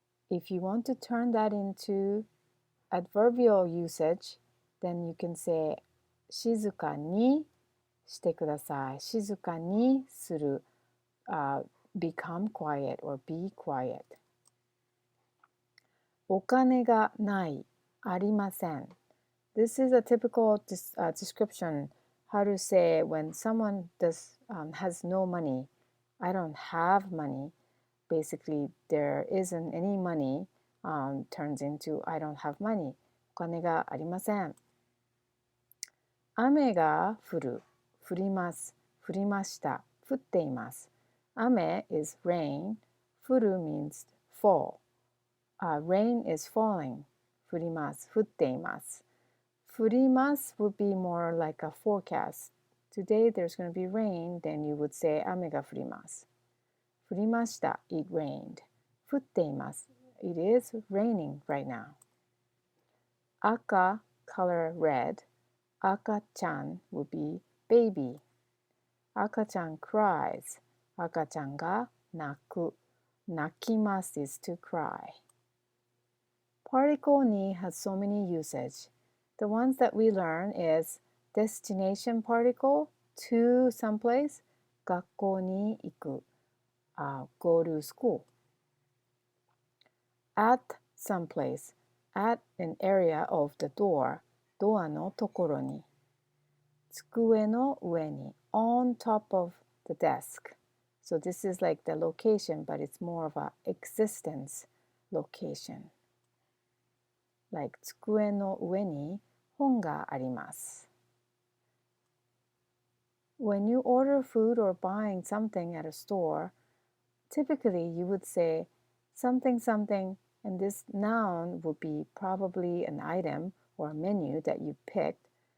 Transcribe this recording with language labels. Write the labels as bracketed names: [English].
[English] If you want to turn that into adverbial usage, then you can say [Japanese] 静かにしてください。静かにする、 [English] become quiet or be quiet. [Japanese] お金がない、ありません。 [English] This is a typical description how to say when someone has no money. I don't have money. Basically, there isn't any money, turns into I don't have money. [Japanese] お金がありません。雨が降る、降ります、降りました、降っています。 [English] 雨 is rain. 降る means fall. Rain is falling. [Japanese] 降ります、降っています。 [English] 降ります would be more like a forecast. Today there's going to be rain, then you would say [Japanese] 雨が降ります。降りました、 [English] it rained. [Japanese] 降っています。 [English] It is raining right now. 赤 color red. 赤ちゃん would be baby. [Japanese] 赤ちゃん cries. 赤ちゃんが泣く。 [English] 泣きます is to cry. Particle ni has so many usage. The ones that we learn is destination particle, to someplace, [Japanese] 学校に行く、 [English] go to school. At someplace, at an area of the door, [Japanese] ドアのところに。机の上に、 [English] on top of the desk. So this is like the location, but it's more of a existence location. [Japanese] Like 机の上に本があります。 [English] When you order food or buying something at a store, typically you would say something something, and this noun would be probably an item or a menu that you picked.